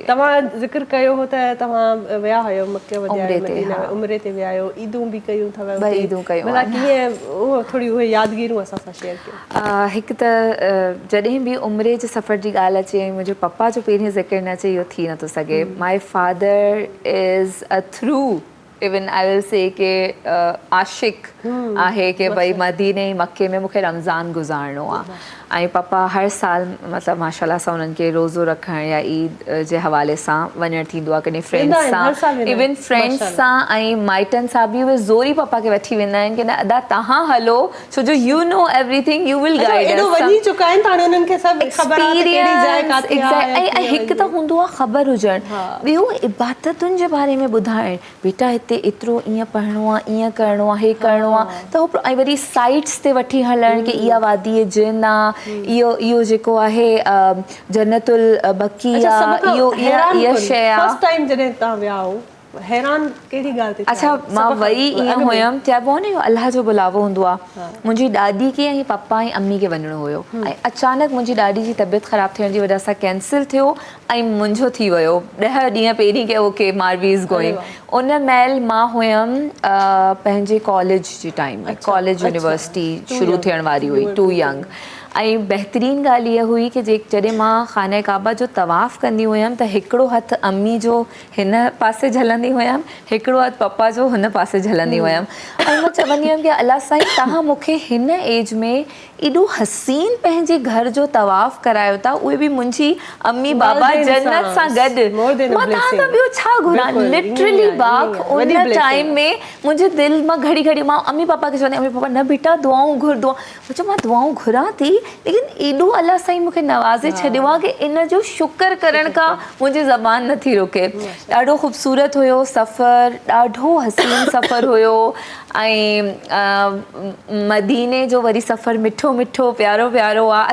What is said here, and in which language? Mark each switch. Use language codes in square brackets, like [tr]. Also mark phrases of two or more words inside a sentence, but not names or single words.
[sd] तव्हां ज़िक्र कयो हो त तव्हां विया हुयो मके उम्रे वॼाए ते, मदीना हा। उम्रे ते विया आहियो, ईदूं बि कयूं अथव ॿ ईदूं कयूं भला आहिनि। कीअं उहो थोरी उहे यादगिरियूं असां सां शेयर कयो। हिकु त जॾहिं बि उमिरि जे सफ़र जी ॻाल्हि अचे ऐं मुंहिंजे पप्पा जो पहिरीं ज़िक्र न अचे, इहो थी नथो सघे। [en] My father is a through even I will say [sd] के आशिक आहे कि भई मदीने मके में मूंखे रमज़ान गुज़ारिणो आहे ऐं पप्पा हर साल मतिलबु माशाल्लाह सां उन्हनि खे रोज़ो रखण या ईद जे हवाले सां वञणु थींदो आहे, कॾहिं फ्रेंड्स सां, [en] even friends [sd] सां ऐं माइटनि सां बि उहे ज़ोरी पप्पा खे वठी वेंदा आहिनि कि न अदा तव्हां हलो, छो जो [en] you know everything, you will guide us. [sd] वञी चुका आहिनि त हाणे उन्हनि खे सभु ख़बर आहे त कहिड़ी जाइ काथे आहे। ऐं हिकु त हूंदो आहे ख़बर हुजणु, ॿियो इबादतुनि जे बारे में ॿुधाइणु, बेटा हिते एतिरो ईअं पढ़णो आहे, ईअं करिणो आहे, हे करिणो आहे, त उहो ऐं वरी साइट्स ते वठी हलणु कि इहा वादी जिन आहे, इहो जेको आहे जन्नतुल बकी आहे, इहा शइ आहे। [en] first time [sd] जॾहिं तव्हां विया हो हैरान कहिड़ी ॻाल्हि ते? अच्छा, मां वई ईअं हुयमि, चइबो आहे न इहो अलाह जो बुलावो हूंदो आहे। मुंहिंजी ॾाॾी खे ऐं पप्पा ऐं अम्मी खे वञिणो हुयो ऐं अचानक मुंहिंजी ॾाॾी जी तबियत ख़राबु थियण जी वजह सां कैंसिल थियो ऐं मुंहिंजो थी वियो 10 ॾींहं पहिरीं कि [en] okay Marvi is going. [sd] उन महिल मां हुयमि पंहिंजे कॉलेज जे टाइम में, कॉलेज यूनिवर्सिटी शुरू थियण वारी हुई, [en] too young. [sd] ऐं बहितरीनु ॻाल्हि इहा हुई कि जॾहिं मां खाने काबा जो तवाफ़ कंदी हुयमि त हिकिड़ो हथु अम्मी जो हिन पासे झलंदी हुयमि, हिकिड़ो हथु पप्पा जो हुन पासे झलंदी हुयमि ऐं मां चवंदी हुयमि कि अलाह साईं तव्हां मूंखे हिन एज में एॾो हसीन पंहिंजे घर जो तवाफ़ करायो था, उहे बि मुंहिंजी अम्मी बाबा जन्नत सां गॾु, मां तव्हां खां ॿियो छा घुरां? लिटरली बाक उन टाइम में मुंहिंजे दिलि मां घड़ी घड़ी मां अम्मी पापा खे चवंदी, अम्मी पापा न बेटा दुआऊं घुर, दुआ चयो मां दुआऊं घुरां थी, लेकिन एॾो अलाह साईं मूंखे नवाज़े छॾियो आहे कि इन जो शुक्र करण खां मुंहिंजी ज़बान नथी रुके। ॾाढो ख़ूबसूरत हुयो सफ़र, ॾाढो हसीन सफ़र हुयो ऐं मदीने जो वरी सफ़र मिठो मिठो प्यारो प्यारो आहे।